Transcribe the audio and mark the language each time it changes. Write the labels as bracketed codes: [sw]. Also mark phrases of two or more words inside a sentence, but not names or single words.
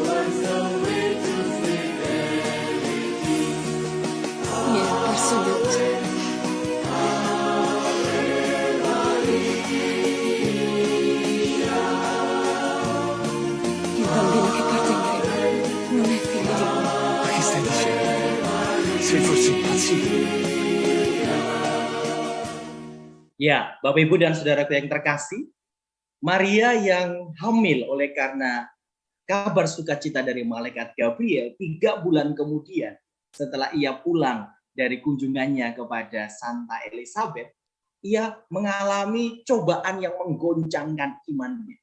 [it] Mi è apparso agli occhi. Il bambino che parte in treno non è figlio di uomo. Ma che stai dicendo? Sei forse impazzito? [id] Ya, Bapak Ibu dan saudaraku yang terkasih, Maria yang hamil oleh karena kabar sukacita dari malaikat Gabriel 3 bulan kemudian setelah ia pulang dari kunjungannya kepada Santa Elizabeth, ia mengalami cobaan yang menggoncangkan imannya.